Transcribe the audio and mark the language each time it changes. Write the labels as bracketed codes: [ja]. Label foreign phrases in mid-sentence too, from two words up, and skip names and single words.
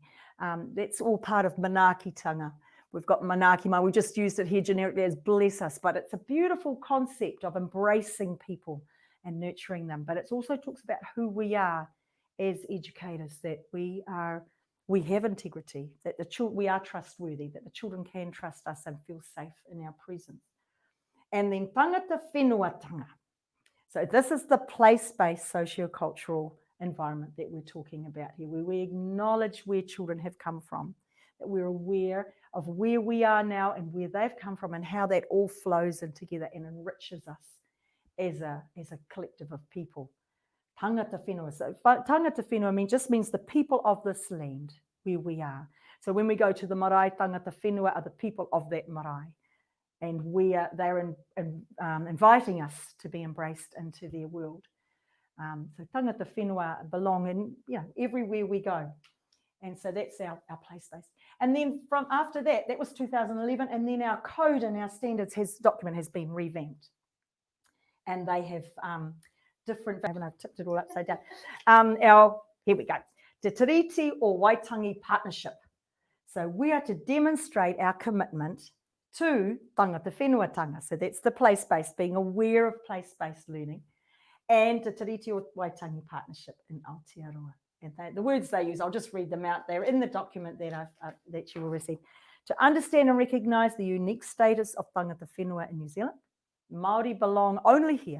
[en] That's all part of manaakitanga. We've got manaakima, we just used it here generically as bless us, but it's a beautiful concept of embracing people and nurturing them. But it also talks about who we are as educators, that we are we have integrity, that we are trustworthy, that the children can trust us and feel safe in our presence. And then [mi] tangata whenuatanga. [en] So this is the place-based sociocultural environment that we're talking about here, where we acknowledge where children have come from, that we're aware of where we are now and where they've come from and how that all flows in together and enriches us as a collective of people. [mi] Tangata whenua. [en] So [mi] tangata whenua [en] just means the people of this land where we are. So when we go to the marae, [mi] tangata whenua [en] are the people of that marae. And they're inviting us to be embraced into their world. So [mi] tangata whenua [en] belong in everywhere we go. And so that's our place space. And then from after that was 2011, and then our code and our standards document has been revamped. And they have different, I've tipped it all upside down. Here we go. Te Tiriti or Waitangi partnership. So we are to demonstrate our commitment to [mi] tangata whenuatanga. [en] So that's the place-based, being aware of place-based learning, and Te Tiriti or Waitangi partnership in Aotearoa. And the words they use, I'll just read them out there in the document that you will receive. To understand and recognise the unique status of [mi] tangata whenua [en] in New Zealand, Māori belong only here.